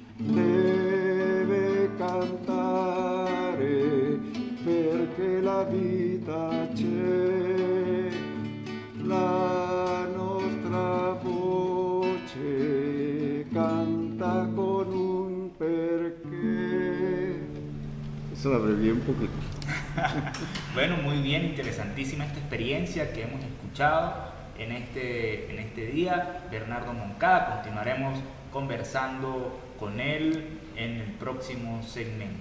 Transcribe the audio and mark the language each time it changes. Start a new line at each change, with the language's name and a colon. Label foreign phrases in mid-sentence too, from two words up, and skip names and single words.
Italian: deve cantare perché la vita c'è, la nostra voce canta con un perché.
Spanish: Eso la abrevié un poquito. Bueno, muy bien, interesantísima esta experiencia que hemos escuchado en este día. Bernardo Moncada, continuaremos conversando con él en el próximo segmento.